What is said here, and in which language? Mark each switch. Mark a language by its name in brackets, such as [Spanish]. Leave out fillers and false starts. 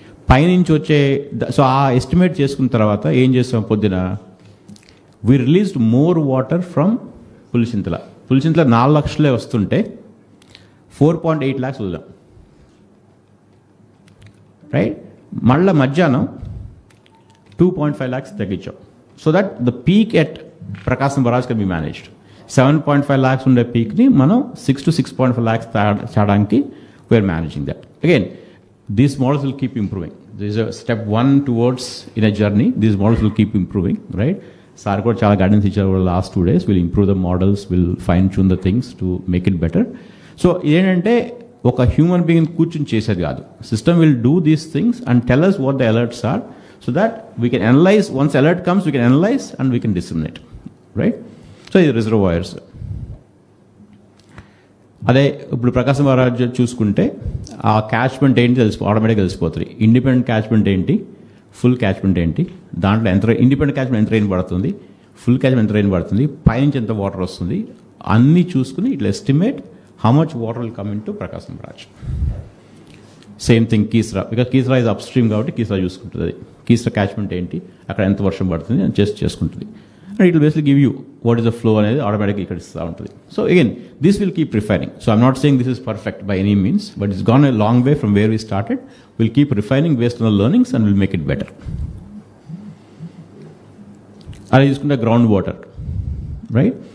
[Telugu] పైనుంచి వచ్చే సో ఆ ఎస్టిమేట్ చేసుకున్న తర్వాత ఏం చేస్తాం, పొద్దున [English] we released more water from Pulichintala [Telugu] 4 లక్షలే వస్తుంటే 4.8 lakhs వదిలాం, రైట్. మళ్ళీ మధ్యాహ్నం 2.5 lakhs తగ్గించాం. [English] So that the peak at Prakasam barrage can be managed. [Telugu] 7.5 lakhs ఉండే పీక్ని మనం 6 to 6.5 lakhs చేయడానికి [English] We're managing that. Again these models will keep improving. This is a step 1 towards in a journey. These models will keep improving, right? [Telugu] Saar kuda chala guidance icharu [English] over the last 2 days. We'll improve the models, we'll fine tune the things to make it better. [Telugu] So ఏంటంటే ఒక human being కూర్చుని చేసేది కాదు. [English] System will do these things and tell us what the alerts are so that we can analyze. Once alert comes, we can analyze and we can disseminate, right? So the reservoirs. [Telugu] అదే ఇప్పుడు ప్రకాశం barrage చూసుకుంటే ఆ catchment ఏంటి ఆటోమేటిక్గా తెలిసిపోతుంది. Independent catchment ఏంటి, full catchment ఏంటి, దాంట్లో ఎంత ఇండిపెండెంట్ క్యాచ్మెంట్ ఎంత రెయిన్ పడుతుంది, ఫుల్ క్యాచ్మెంట్ ఎంత రెయిన్ పడుతుంది, పైనుంచి ఎంత వాటర్ వస్తుంది, అన్నీ చూసుకుని ఇట్లా [English] Estimate how much water will come in to Prakasam barrage. [Telugu] Same thing Keesara, [English] because Keesara is upstream [Telugu] కాబట్టి కీస్రా చూసుకుంటుంది. అది కీస్రా క్యాచ్మెంట్ ఏంటి, అక్కడ ఎంత వర్షం పడుతుంది అని చేసుకుంటుంది. [English] And it will basically give you what is the flow and automatically it is down to it. So again, this will keep refining. So I'm not saying this is perfect by any means, but it's gone a long way from where we started. We'll keep refining based on the learnings and we'll make it better. I use ground water, right?